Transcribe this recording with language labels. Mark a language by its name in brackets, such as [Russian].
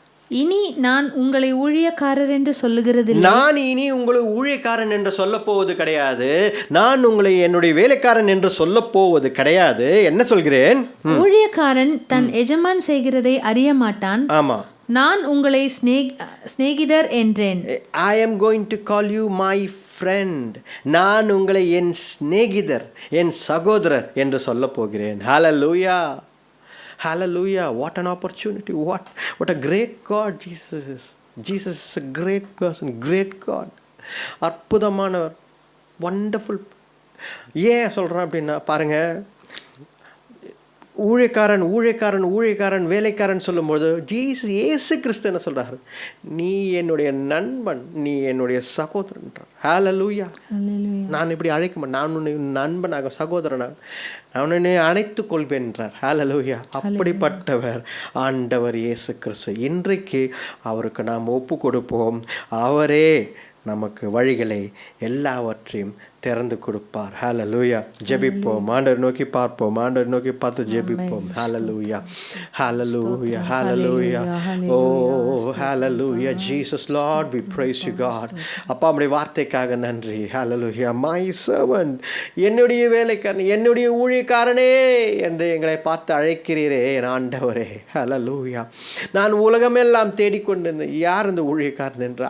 [Tamil] இனி நான் உங்களை ஊழியக்காரர் என்று சொல்லுகிறதில்லை. நான் இனி உங்களை ஊழியக்காரன் என்று சொல்ல போவது கிடையாது. நான் உங்களை என்னுடைய வேலைக்காரன் என்று சொல்ல போவது கிடையாது. என்ன சொல்கிறேன்? ஊழியக்காரன் தன் எஜமான் செய்கிறதை அறிய மாட்டான். ஆமா, நான் உங்களை சிநேகிதர் என்றேன். [English] I am going to call you my friend. [Tamil] நான் உங்களை என் சிநேகிதர், என் சகோதரர் என்று சொல்ல போகிறேன். [English] Hallelujah. Hallelujah. What an opportunity. What a great God Jesus is. Jesus is a great person, great God. [Tamil] அற்புதமானவர், wonderful. ஏன் சொல்கிறேன் அப்படின்னா பாருங்கள், ஊழியக்காரன் வேலைக்காரன் சொல்லும்போது இயேசு கிறிஸ்து என்ன சொல்கிறார்? நீ என்னுடைய நண்பன், நீ என்னுடைய சகோதரன்றார். ஹல்லேலூயா. நான் இப்படி அழைக்க மாட்டேன், நான் உன்னை நண்பனாக, சகோதரனாக நான் உன்னை அணைத்துக் கொள்வேன் என்றார். ஹல்லேலூயா. அப்படிப்பட்டவர் ஆண்டவர் இயேசு கிறிஸ்து. இன்றைக்கு அவருக்கு நாம் ஒப்பு கொடுப்போம். அவரே நமக்கு வழிகளை எல்லாவற்றையும் திறந்து கொடுப்பார். ஹல்லேலூயா. ஜெபிப்போம், ஆண்டவர் நோக்கி பார்ப்போம், ஆண்டவர் நோக்கி பார்த்து ஜெபிப்போம். ஹல்லேலூயா, ஹல்லேலூயா, ஹல்லேலூயா. ஓ ஹல்லேலூயா. [English] Jesus Lord, we praise you God. [Tamil] அப்பா, நம்முடைய வார்த்தைக்காக நன்றி. ஹல்லேலூயா. [English] my servant, [Tamil] என்னுடைய வேலைக்காரன், என்னுடைய ஊழியக்காரனே என்று எங்களை பார்த்து அழைக்கிறீரே என் ஆண்டவரே. ஹல்லேலூயா. நான் உலகமெல்லாம் தேடிக்கொண்டிருந்தேன், யார் இந்த ஊழியக்காரன் என்று.